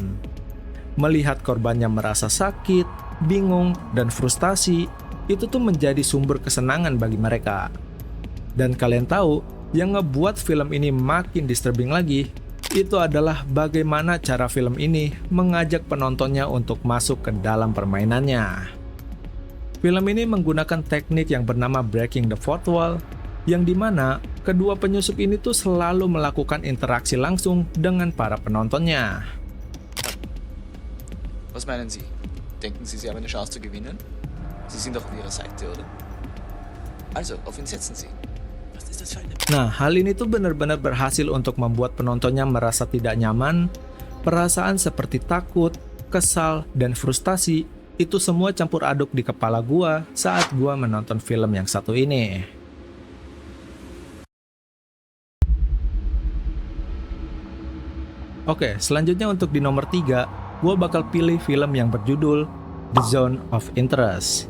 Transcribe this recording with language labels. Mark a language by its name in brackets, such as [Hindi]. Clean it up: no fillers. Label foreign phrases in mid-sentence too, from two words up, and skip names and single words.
[Indonesian] Melihat korbannya merasa sakit, bingung, dan frustasi, itu tuh menjadi sumber kesenangan bagi mereka. Dan kalian tahu, yang ngebuat film ini makin disturbing lagi, itu adalah bagaimana cara film ini mengajak penontonnya untuk masuk ke dalam permainannya. Film ini menggunakan teknik yang bernama [English] breaking the fourth wall, [Indonesian] yang dimana kedua penyusup ini tuh selalu melakukan interaksi langsung dengan para penontonnya. [German] Was meinen Sie? Denken Sie, Sie haben eine Chance zu gewinnen? Sie sind doch auf Ihrer Seite, oder? Also, auf ihn setzen Sie. Was ist das für eine... [Indonesian] Nah, hal ini tuh benar-benar berhasil untuk membuat penontonnya merasa tidak nyaman, Perasaan seperti takut, kesal, dan frustasi itu semua campur aduk di kepala gua saat gua menonton film yang satu ini. Oke, selanjutnya untuk di nomor 3, gua bakal pilih film yang berjudul The Zone of Interest.